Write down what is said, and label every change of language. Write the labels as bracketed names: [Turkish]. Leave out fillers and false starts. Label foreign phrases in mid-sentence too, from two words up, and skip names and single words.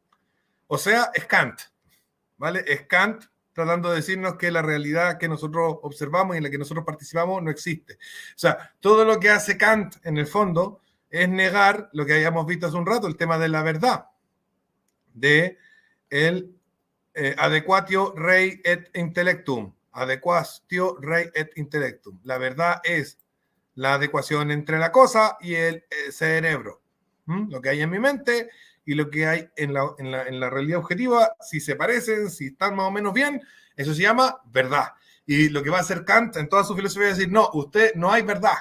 [Spanish] O sea, es Kant, ¿vale? Es Kant tratando de decirnos que la realidad que nosotros observamos y en la que nosotros participamos no existe. O sea, todo lo que hace Kant, en el fondo, es negar lo que habíamos visto hace un rato, el tema de la verdad, de el [Latin] adequatio rei et intellectum. Adequatio rei et intellectum. [Spanish] La verdad es la adecuación entre la cosa y el cerebro. Lo que hay en mi mente y lo que hay en la realidad objetiva, si se parecen, si están más o menos bien, eso se llama verdad. Y lo que va a hacer Kant en toda su filosofía es decir, no, usted no hay verdad.